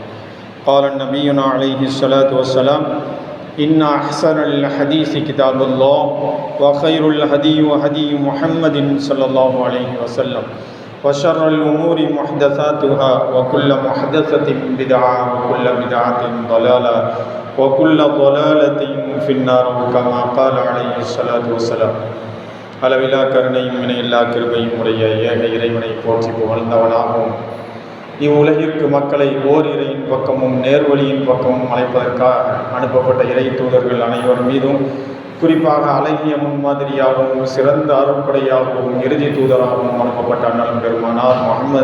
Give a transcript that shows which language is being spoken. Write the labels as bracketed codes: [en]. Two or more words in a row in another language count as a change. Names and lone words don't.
[ar] قال نبينا عليه الصلاة والسلام: إن أحسن الحديث كتاب الله وخير الهدي هدي محمد صلى الله عليه وسلم وشر الأمور محدثاتها وكل محدثة بدعة وكل بدعة ضلالة وكل ضلالة في النار كما قال عليه الصلاة والسلام. [ta] அளவிலா கருணையும் இணையில்லா கிருபையும் உடைய ஏக இறைவனை போற்றி புகழ்ந்தவனாகவும் இவ்வுலகிற்கு மக்களை ஓர் இறையின் பக்கமும் நேர்வழியின் பக்கமும் அழைப்பதற்காக அனுப்பப்பட்ட இறை தூதர்கள் அனைவர் மீதும், குறிப்பாக அழகிய முன்மாதிரியாகவும் சிறந்த அருட்படையாகவும் இறுதி தூதராகவும் அனுப்பப்பட்ட அண்ணல் பெருமானார் முஹம்மது